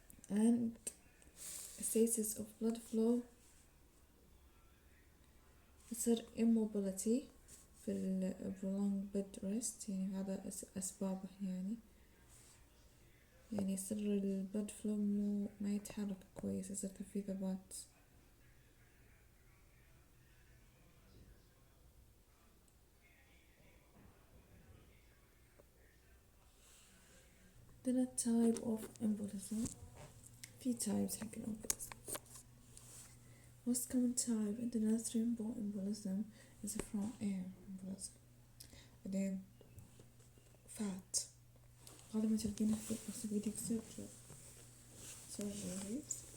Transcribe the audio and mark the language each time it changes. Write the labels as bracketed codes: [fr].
[en] and stasis of blood flow [ar] يصير immobility في [en] prolonged bed rest، [ar] يعني هذا أسبابه يعني يصير البلد فلو ما يتحرك كويس، يصير في ثبات. [en] Then a type of embolism. [ar] في types حق الامبوليزم. [en] Most common type internal thromboembolism is from air embolism. [ar] بعدين fat غالبا تلقينه في orthopedic surgeries.